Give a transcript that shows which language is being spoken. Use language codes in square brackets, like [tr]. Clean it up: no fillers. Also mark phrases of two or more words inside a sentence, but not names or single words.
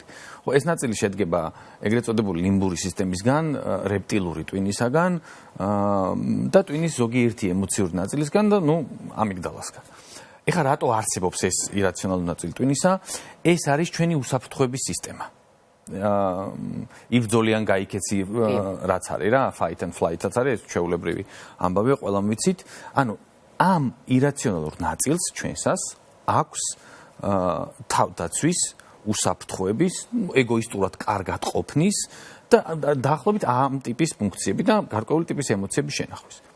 [ka] ხო, ეს ნაწილი შედგება ეგრეთ წოდებული ლიმბური სისტემისგან, რეპტილური ტვინისაგან და ტვინის ზოგიერთი ემოციური ნაწილისგან და ამიგდალასგან. ეხლა რატო არსებობს ეს ირაციონალური ნაწილი ტვინისა? ეს არის ჩვენი უსაფრთხოების სისტემა. იბრძოლიან გაიქეცი რაც არის რა, [en] fight and flight- [ka] აც არის, ჩვეულებრივი ამბავია, ყველამ ვიცით. ანუ ამ ირაციონალურ ნაწილს ჩვენსას აქვს თავდაცვის, უსაფრთხოების, ეგოისტურად კარგად ყოფნის და დაახლოებით ამ ტიპის ფუნქციები და გარკვეული ტიპის ემოციების შენახვის.